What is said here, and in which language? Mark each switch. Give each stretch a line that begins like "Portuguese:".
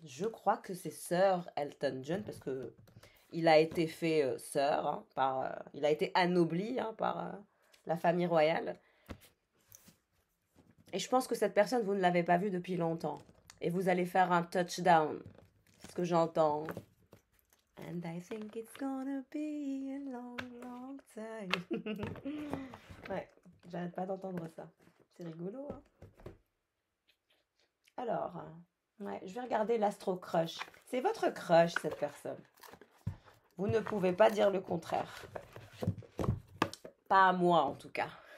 French: Je crois que c'est Sir Elton John parce que il a été fait Sir, hein, il a été anobli hein, par la famille royale. Et je pense que cette personne, vous ne l'avez pas vue depuis longtemps. Et vous allez faire un touchdown. C'est ce que j'entends.
English: And I think it's gonna be a long, long time.
French: Ouais, j'arrête pas d'entendre ça. C'est rigolo, hein. Alors, ouais, je vais regarder l'astro crush. C'est votre crush, cette personne. Vous ne pouvez pas dire le contraire. Pas à moi, en tout cas.